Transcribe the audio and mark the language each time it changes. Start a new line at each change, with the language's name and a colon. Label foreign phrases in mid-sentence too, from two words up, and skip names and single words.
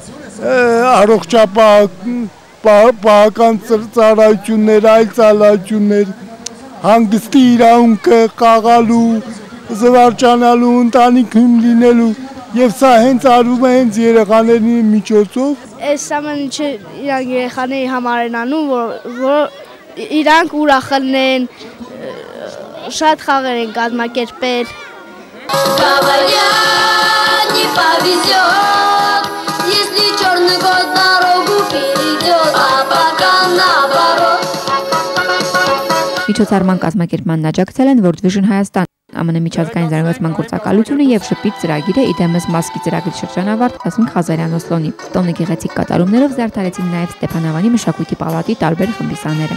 Armenian: առողջապահական ծառայություններ, այլ ծառայություններ, հանգստի իրավունքը խաղալու, զվարճանալու, ընտանիքում լինելու եւ սա հենց արվում է հենց երեխաների միջոցով։ Այս ամեն ինչը իրանք երեխաների համար են անում, որ իրանք ուրախ լինեն, շատ խաղեր են կազմակերպել։
Russian: Не повезет, если черный кот дорогу перейдет, а пока наоборот.
Armenian: Միջոցառման կազմակերպման աջակցել են World Vision Հայաստան, ԱՄՆ միջազգային զարգացման գործակալությունը եւ շփիթ ծրագիրը իդեմս մասկի ծրագրի շրջանավարտ Հասմիկ Ղազարյան Օսլոնի։ Տոնի գեղեցիկ կատարումներով զարդարեցին նաեւ Ստեփանավանի մշակույթի պալատի տարբեր խմբիսաները։